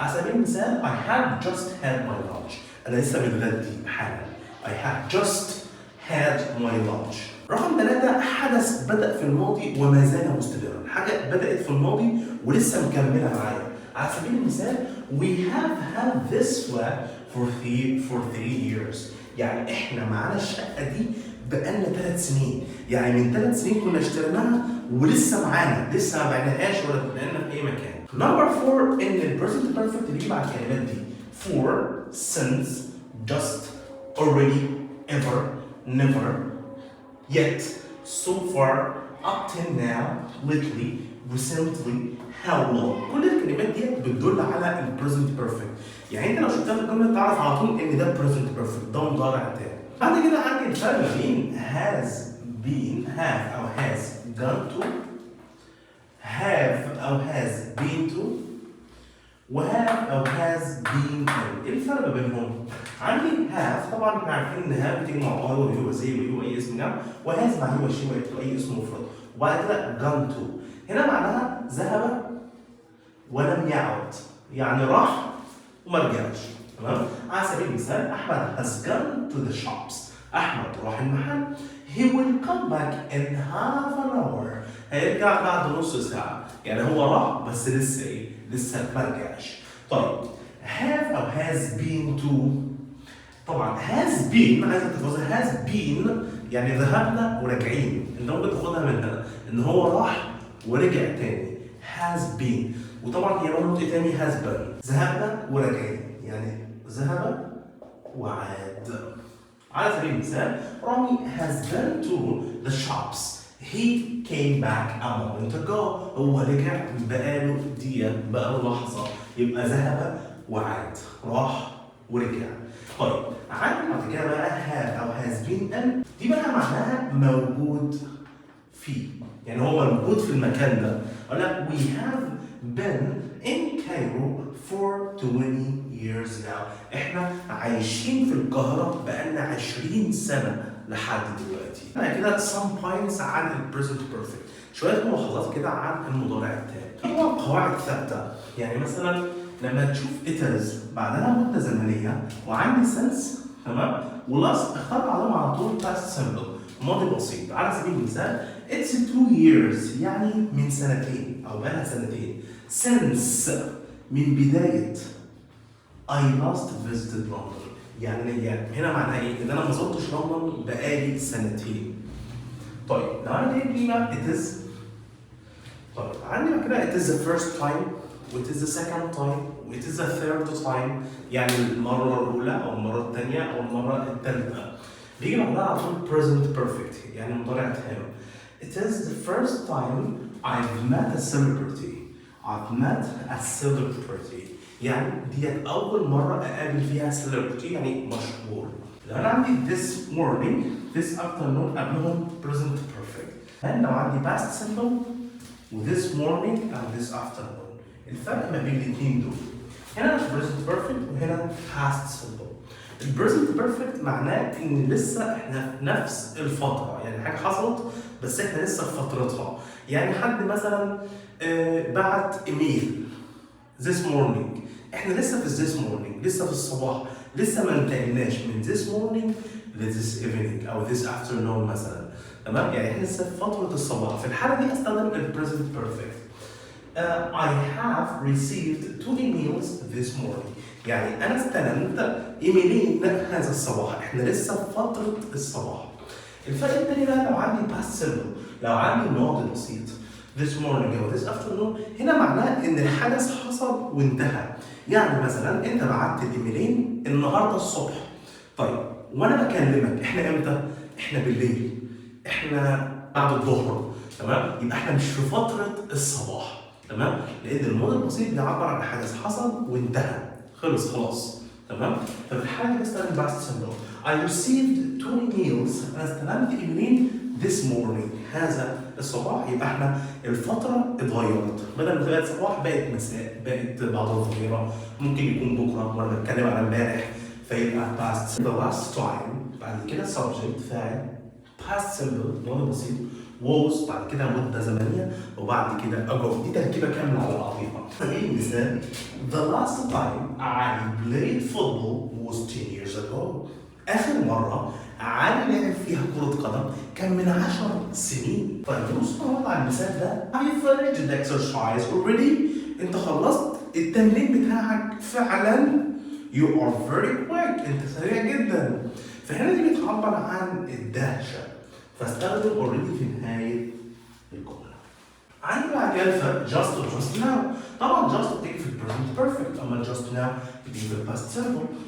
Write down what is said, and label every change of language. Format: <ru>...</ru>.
<ar>على سبيل المثال</ar> <en>I have just had my lunch.</en> <ar>أنا لسه متغدي حالا.</ar> <en>I have just had my lunch.</en> <ar>رقم 3 حدث بدأ في الماضي وما زال مستمرا، حاجة بدأت في الماضي ولسه مكملة معايا. على سبيل المثال</ar> <en>we have had this flat for 3 years.</en> <ar>يعني احنا معانا الشقة دي بقالنا 3 سنين، يعني من 3 سنين كنا اشتريناها ولسه معانا، لسه ما بعناهاش ولا بقينا في اي مكان. نمبر 4 ان البريزنت بيرفكت بيجي مع الكلمات دي</ar> <en>for, since, just, already, ever, never, yet, so far, up till now, lately, recently, how long.</en> <ar>كل الكلمات دي بتدل على البريزنت بيرفكت. يعني انت لو شفتها في الجمله تعرف على طول ان ده بريزنت بيرفكت، ده مضارع تاني. بعد كده عندي الفرق ما بين has been have او</ar> <en>has gone to،</en> <ar>have او</ar> <en>has been to،</en> <ar>وهاف او</ar> <en>has been in.</en> <ar>ايه الفرق ما بينهم؟ عندي have طبعا احنا عارفين ان have بتيجي مع ار وهي وزي وهي واي اسم جمع، وهاز مع هي وشي واي اسم مفرد، وبعد كده gone to هنا معناها ذهب ولم يعد، يعني راح وما رجعش. تمام؟ على سبيل المثال احمد</ar> <en>has gone to the shops.</en> <ar>احمد راح المحل.</ar> <en>he will come back in half an hour.</en> <ar>هيرجع بعد نص ساعة. يعني هو راح بس لسه ايه؟ لسه ما رجعش. طيب have او has been to، طبعا has been عايزك تحفظها. has been يعني ذهبنا وراجعين، انت ممكن تاخدها من هنا ان هو راح ورجع تاني. has been، وطبعا هي برضه ايه تاني؟ has been ذهبنا وراجعين، يعني ذهب وعاد. على سبيل المثال</ar> <en>رامي has been to the shops. he came back a moment ago.</en> <ar>هو رجع بقاله دقيقة، بقاله لحظة، يبقى ذهب وعاد، راح ورجع. طيب عندي بعد كده بقى have أو has been in، دي بقى معناها موجود فيه، يعني هو موجود في المكان ده. أقول لك</ar> <en>we have been in Cairo for 20 years now.</en> <ar>احنا عايشين في القاهرة بقالنا 20 سنة لحد دلوقتي. أنا كده</ar> <en>some points</en> <ar>عن ال present perfect، شوية ملاحظات كده عن المضارع التام. طبعا قواعد ثابتة، يعني مثلا لما تشوف it is بعدها مدة زمنية وعندي since، تمام، ولast اختار عليهم على طول past simple ماضي بسيط. على سبيل المثال</ar> <en>it's 2 years</en> <ar>يعني من سنتين أو بقالها سنتين. since من بداية</ar> <en>I last visited London،</en> <ar>يعني هنا معناها ايه؟ ان انا ما زرتش لندن بقالي سنتين. طيب لو انا جايب قيمه it is، طيب عندي بعد كده</ar> <en>it is the first time</en> <ar>و</ar> <en>it is the second time</en> <ar>و</ar> <en>it is the third time،</en> <ar>يعني المره الاولى او المره الثانيه او المره الثالثه. بيجي بعدها على طول present perfect يعني مضارع تام.</ar> <en>it is the first time I've met a celebrity. I've met a celebrity</en> <ar>يعني ديت أول مرة أقابل فيها celebrity يعني مشهور. لو أنا عندي</ar> <en>this morning this afternoon</en> <ar>قبلهم present perfect. لو عندي past simple و this morning أو this afternoon. الفرق ما بين الاثنين دول هنا present perfect وهنا past simple. ال present perfect معناه إن لسه إحنا في نفس الفترة، يعني حاجة حصلت بس إحنا لسه في فترتها. يعني حد مثلا بعت إيميل this morning، احنا لسه في this morning، لسه في الصباح، لسه ما انتهيناش من this morning ل this evening او this afternoon مثلا. تمام؟ يعني احنا لسه في فترة الصباح. في الحالة دي استخدم ال present perfect.</ar> <en>I have received 2 emails this morning.</en> <ar>يعني انا استلمت ايميلين هذا الصباح، احنا لسه في فترة الصباح. الفرق التاني بقى لو عندي past simple، لو عندي ماضي بسيط this morning أو this afternoon، هنا معناه إن الحدث حصل وانتهى. يعني مثلا أنت بعت الإيميلين النهارده الصبح. طيب وأنا بكلمك إحنا إمتى؟ إحنا بالليل، إحنا بعد الظهر، تمام؟ يبقى إحنا مش في فترة الصباح، تمام؟ لأن الماضي البسيط بيعبر عن حدث حصل وانتهى، خلاص، تمام؟ ففي الحالة دي بستخدم past simple.</ar> <en>I received 2 emails.</en> <ar>أنا استلمت إيميلين this morning هذا الصباح يبقى احنا الفترة اتغيرت، بدل ما تبقى صباح بقت مساء، بقت بعد الظهيرة، ممكن يكون بكرة وأنا بتكلم على امبارح، فيبقى past. The last time بعد كده subject فاعل، past simple ماضي بسيط، was بعد كده مدة زمنية، وبعد كده ago. دي تركيبة كاملة على بعضيها. سبيل المثال</ar> <en>the last time I played football was 10 years ago.</en> <ar>آخر مرة علي لعب فيها كرة قدم كان من 10 سنين. طيب بص على المثال ده.</ar> <en>Have you finished the exercise already؟</en> <ar>أنت خلصت التمرين بتاعك فعلا.</ar> <en>You are very quick.</en> <ar>أنت سريع جدا. فهنا دي بتعبر عن الدهشة. فاستخدم already في نهاية الجملة. عندي بعد كده الفرق just و just now. طبعا just بتيجي في present perfect، أما just now بتيجي في past simple.</ar>